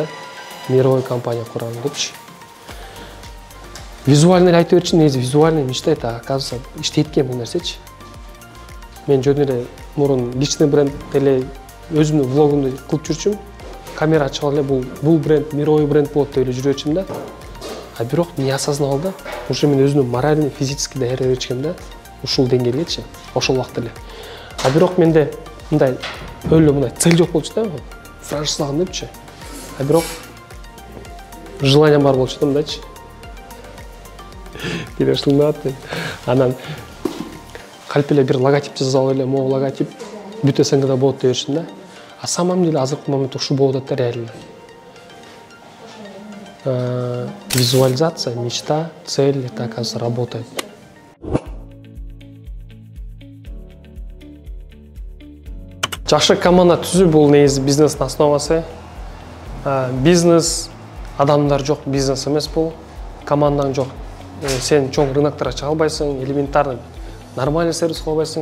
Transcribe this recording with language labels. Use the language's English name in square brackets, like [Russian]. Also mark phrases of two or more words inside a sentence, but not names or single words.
[Russian] Мировой компания [Kyrgyz] курам депчи. Визуально айтып берчи, негизи визуально мечтайт, оказывается, иштейт экен бул нерсечи. Мен жөн эле мурун [Russian] личный бренд [Kyrgyz] эле өзүмдүн влогумду кылып жүрчүм. Камера ачып эле бул бренд, [Russian] мировой бренд [Kyrgyz] болот деп эле жүрөчүм да. А бирок [Russian] не осознал [Kyrgyz] да. Уже мен өзүмдүн [Russian] морально, физически [Kyrgyz] даярдап берчүм да. Ушул деңгээлгечи, ошол убакта эле. А бирок менде мындай өлө мындай цель жок болчу да. Франшиза алган депчи. А бирок желание бар болчу да мындайчы. Келешилмат. Анан калп эле бир логотип жазып эле, могу логотип бүт СНГда болот деп берчүм да. [Russian] А самом деле [Kyrgyz] азыркы моментте ушул болуп атат да реально. [Russian] Визуализация, мечта, цель, это, оказывается, работает. [Kyrgyz] Жакшы команда түзүү бул негизи бизнестин основасы. Бизнес адамдар жок, бизнес эмес бул. Командаң жок, сен чоң рыноктарга чыга албайсың, [Russian] элементарный нормальный сервис [Kyrgyz] кыла албайсың.